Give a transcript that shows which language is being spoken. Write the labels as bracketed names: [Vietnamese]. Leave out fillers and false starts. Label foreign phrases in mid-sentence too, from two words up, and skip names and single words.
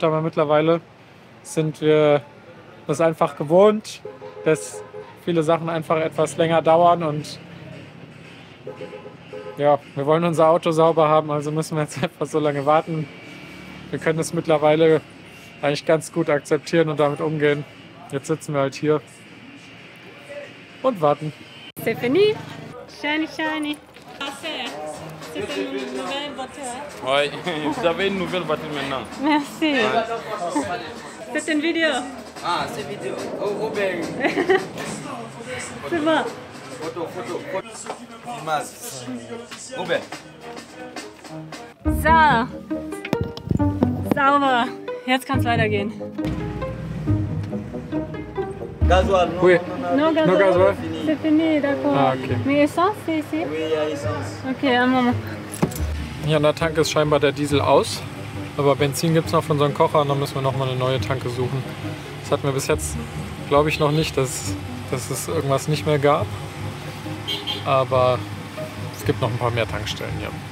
[German] Aber mittlerweile sind wir das einfach gewohnt, dass viele Sachen einfach etwas länger dauern. Und ja, wir wollen unser Auto sauber haben, also müssen wir jetzt einfach so lange warten. Wir können es mittlerweile eigentlich ganz gut akzeptieren und damit umgehen. Jetzt sitzen wir halt hier und warten. [French] C'est fini. [English] Shiny, shiny. [French] C'est une nouvelle voiture. Oui, vous avez une nouvelle voiture maintenant. Merci. C'est une vidéo. Ah, c'est vidéo. Oh, Robin. C'est bon. Photo. Image. Robin. [German] So. Sauber. Jetzt kann es weitergehen. [French] Gasoil, non, Oui. [English] No gasoil. No gasoil. [French] C'est fini, d'accord. Ah, okay. Mais essence, c'est ici? Oui, il y a essence. Okay, un moment. [German] Hier an der Tanke ist scheinbar der Diesel aus. Aber Benzin gibt es noch von unseren Kocher und dann müssen wir nochmal eine neue Tanke suchen. Das hatten wir bis jetzt, glaube ich, noch nicht, dass es irgendwas nicht mehr gab. Aber gibt noch ein paar mehr Tankstellen hier.